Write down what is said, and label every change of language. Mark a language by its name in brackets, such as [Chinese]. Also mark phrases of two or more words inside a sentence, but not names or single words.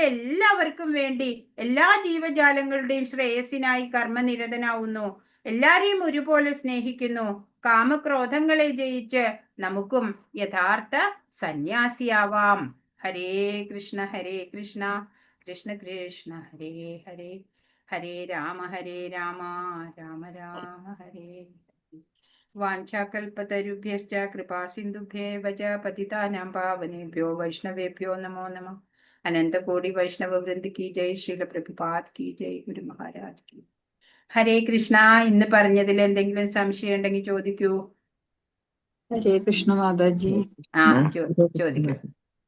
[Malayalam] എല്ലാവർക്കും വേണ്ടി എല്ലാ ജീവജാലങ്ങളുടെയും ശ്രേയസിനായി കർമ്മനിരതനാവുന്നു. എല്ലാരെയും ഒരുപോലെ സ്നേഹിക്കുന്നു. കാമക്രോധങ്ങളെ ജയിച്ച് നമുക്കും യഥാർത്ഥ സന്യാസിയാവാം. [Sanskrit] ഹരേ കൃഷ്ണ കൃഷ്ണ കൃഷ്ണ ഹരേ ഹരേ, ഹരേ രാമ രാമ രാമ ഹരേ. വാഞ്ചാകൽപതരുഭ്യശ്ച കൃപാസിന്ധുഭ്യേവ ച പതിതാനാം പാവനേഭ്യോ വൈഷ്ണവേഭ്യോ നമോ നമഃ. അനന്തകോടി വൈഷ്ണവ വൃന്ദ കി ജയ്. ശ്രീല പ്രഭുപാദ് കി ജയ്. ഗുരു മഹാരാജ് കി. ഹരേ കൃഷ്ണ. [Malayalam] ഇന്ന് പറഞ്ഞതിൽ എന്തെങ്കിലും സംശയം ഉണ്ടെങ്കിൽ ചോദിക്കൂ. [Sanskrit] ഹരേ കൃഷ്ണ മാതാജി. [Malayalam] ചോദിക്കൂ.